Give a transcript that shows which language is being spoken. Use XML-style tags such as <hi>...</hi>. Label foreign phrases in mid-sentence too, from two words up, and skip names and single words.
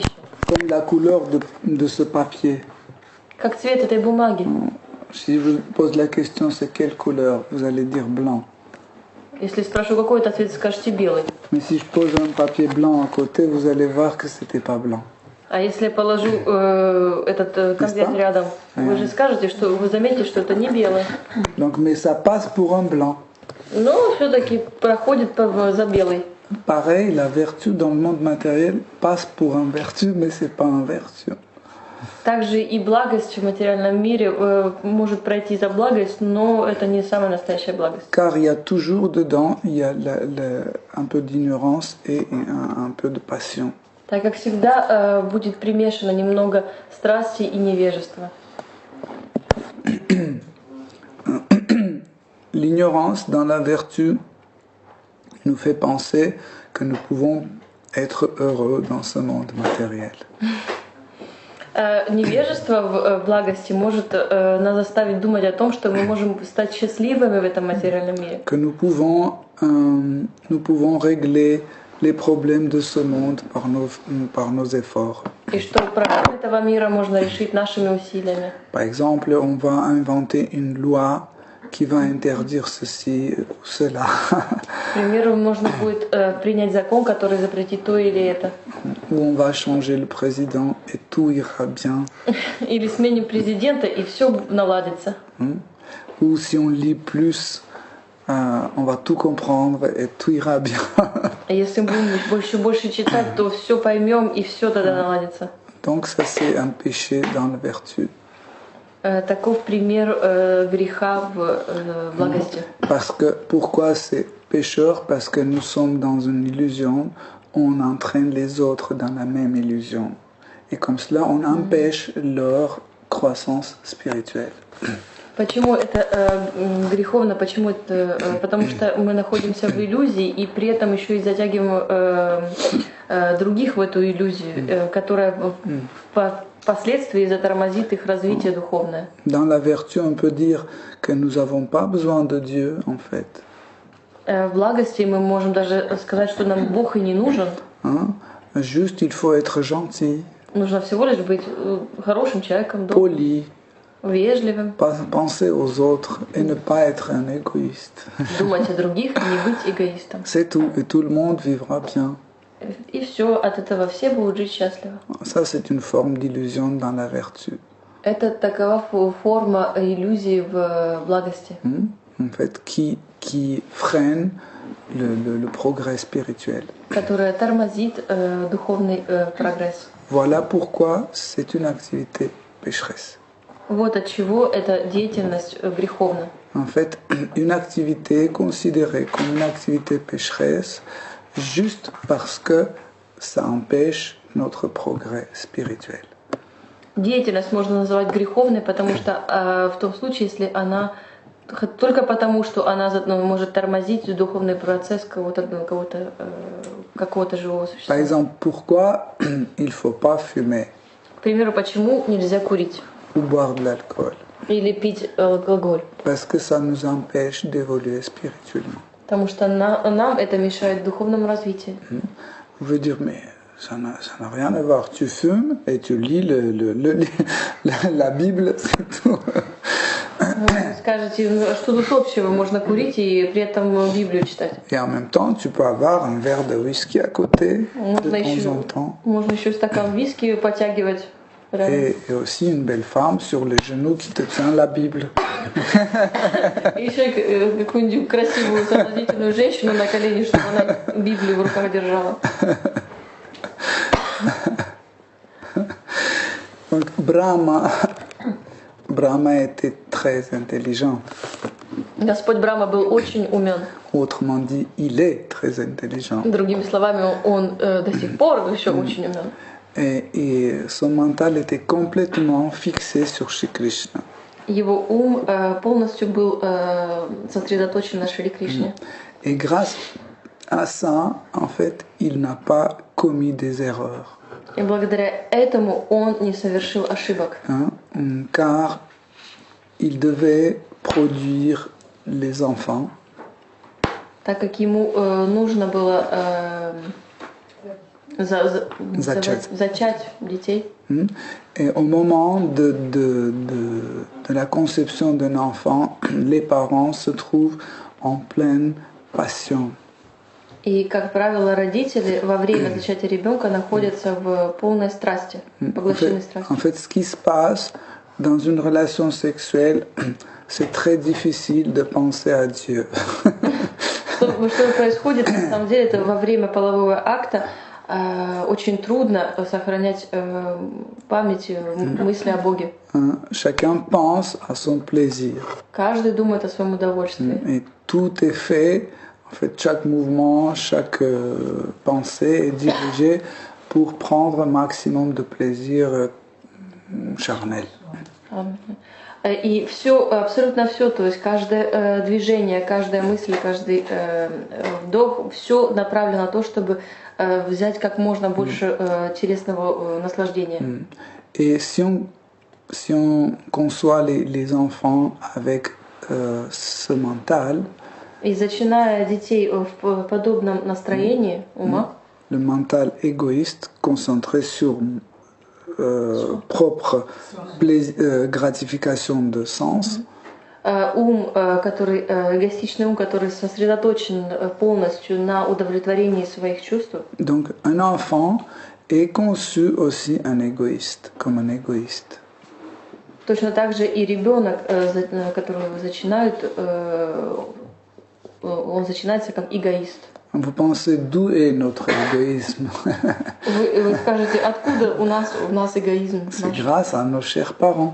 <fr>Comme la couleur de ce papier.</fr> <ru>Как цвет этой бумаги.</ru> <fr>Si je vous pose la question, c'est quelle couleur? Vous allez dire blanc.</fr> <ru>Если спрашиваю, какой это цвет, скажете белый.</ru> <fr>Mais si je pose un papier blanc à côté, vous allez voir que c'était pas blanc.</fr> <ru>А если я положу этот конверт рядом, вы же скажете, что вы заметите, что это не белый.</ru> <fr>Donc, mais ça passe pour un blanc.</fr> <ru>Но все-таки проходит за белый.</ru> <fr>Pareil, la vertu dans le monde matériel passe pour un vertu, mais c'est pas un vertu.</fr> <ru>Также и благость в материальном мире может пройти за благость, но это не самая настоящая благость.</ru> <fr>Car il y a toujours dedans, il y a un peu d'ignorance et un peu de passion.</fr> <ru>Так как всегда будет примешано немного страсти и невежества.</ru> <fr>l'ignorance dans la vertu nous fait penser que nous pouvons être heureux dans ce monde matériel.</fr> <ru>Невежество в благости может нас заставить думать о том, что мы можем стать счастливыми в этом материальном мире.</ru> <fr>Que nous pouvons régler les problèmes de ce monde par nos efforts.</fr> <ru>И что проблемы этого мира можно решить нашими усилиями.</ru> <fr>Par exemple, on va inventer une loi qui va interdire ceci ou cela.</fr> <ru>К примеру, можно будет принять закон, который запретит то или это.</ru> <fr>Ou on va changer le président et tout ira bien.</fr> <ru>Или сменим президента, и все наладится.</ru> <fr>Ou si on lit plus, on va tout comprendre et tout ira bien.</fr> <ru>Если мы будем больше читать, то все поймем, и все тогда наладится.</ru> <fr>Donc ça c'est un péché dans la vertu.</fr> <ru>Таков пример греха в благости.</ru> <fr>Parce que pourquoi c'est pécheur? Parce que nous sommes dans une illusion, on entraîne les autres dans la même illusion. Et comme cela, on empêche leur croissance spirituelle.</fr> <ru>Почему это греховно? Почему это? Потому что мы находимся в иллюзии и при этом еще и затягиваем других в эту иллюзию, которая впоследствии затормозит их развитие духовное.</ru> <fr>Dans la vertu, on peut dire que nous n'avons pas besoin de Dieu, en fait.</fr> <ru>В благости мы можем даже сказать, что нам Бог и не нужен.</ru> <fr>Hein? Juste, il faut être gentil,</fr> <ru>Нужно всего лишь быть хорошим человеком, добрым,</ru> <fr>poli,</fr> <ru>вежливым,</ru> <fr>penser aux autres et ne pas être un égoïste.</fr> <ru>думать о других и не быть эгоистом.</ru> <fr>C'est tout, et tout le monde vivra bien.</fr> <ru>И все, от этого все будут жить счастливо.</ru> <fr>Ça, c'est une forme d'illusion dans la vertu.</fr> <ru>Это такова форма иллюзии в благости,</ru> <fr>En fait, qui freine le progrès spirituel.</fr> <ru>которая тормозит духовный прогресс.</ru> <fr>Voilà pourquoi c'est une activité pécheresse.</fr> <ru>Вот от чего эта деятельность греховна.</ru> <fr>En fait, une activité est considérée comme une activité pécheresse juste parce que ça empêche notre progrès spirituel.</fr> <ru>Деятельность можно назвать греховной, потому что в том случае, если она только потому, что она может тормозить духовный процесс какого-то живого</ru> <fr>Par</fr> <ru>существа.</ru> <fr>exemple, pourquoi il ne faut pas fumer</fr> <ru>К примеру, почему нельзя курить</ru> <fr>ou boire de l'alcool?</fr> <ru>или пить алкоголь?</ru> <fr>Parce que ça nous empêche d'évoluer spirituellement.</fr> <ru>Потому что нам это мешает духовному развитию.</ru> <fr>Vous pouvez dire, mais ça n'a rien à voir. Tu fumes et tu lis la Bible, c'est tout.</fr> <ru>Скажете, что тут общего? Можно курить и при этом Библию читать.</ru> <fr>Et en même temps, tu peux avoir un verre de whisky à côté de temps en temps.</fr> <ru>Можно еще стакан виски потягивать.</ru> <fr>Et aussi une belle femme sur les genoux qui te tient la Bible.</fr> <ru>И еще какую-нибудь красивую, соблазнительную женщину на колени, чтобы она Библию в руках держала.</ru> <fr>Donc Brahma était très intelligent.</fr> <ru>Господь Брахма был очень умен.</ru> <fr>Autrement dit, il est très intelligent.</fr> <ru>Другими словами, он до сих пор еще очень умен.</ru> <fr>Et son mental était complètement fixé sur Shri Krishna.</fr> <ru>Его ум полностью был сосредоточен на Шри Кришне.</ru> <fr>Et grâce à ça, en fait, il n'a pas commis des erreurs.</fr> <ru>И благодаря этому он не совершил ошибок.</ru> <fr>Hein, car il devait produire les enfants.</fr> <ru>Так как ему нужно было зачать детей.</ru> <fr>Et au moment de la conception d'un enfant, les parents se trouvent en pleine passion.</fr> <ru>И, как правило, родители во время зачатия ребенка находятся в полной страсти, поглощенной страстью.</ru> <fr>En fait, ce qui se passe dans une relation sexuelle, c'est très difficile de penser à Dieu.</fr> <ru>Что происходит, на самом деле, это во время полового акта очень трудно сохранять память, мысли о Боге.</ru> <fr>Chacun pense à son plaisir.</fr> <ru>Каждый думает о своем удовольствии.</ru> <fr>Et tout est fait, en fait, chaque mouvement, chaque pensée est dirigée pour prendre un maximum de plaisir charnel.</fr> <ru>И все, абсолютно все, то есть каждое движение, каждая мысль, каждый вдох, все направлено на то, чтобы взять как можно больше телесного наслаждения.</ru> <fr>Et si on conçoit les enfants avec ce mental,</fr> <ru>И зачиная детей в подобном настроении ума,</ru> <fr>le mental égoïste concentré sur propre gratification de sens,</fr> <ru>эгоистичный ум, который сосредоточен полностью на удовлетворении своих чувств.</ru> <fr>donc un enfant est conçu aussi un égoïste, comme un égoïste.</fr> <ru>Точно так же и ребенок, которого его зачинают, он зачинается как эгоист.</ru> <fr>Vous pensez d'où est notre égoïsme?</fr> <ru>Вы скажете, откуда у нас эгоизм?</ru> <fr>C'est grâce à nos chers parents.</fr>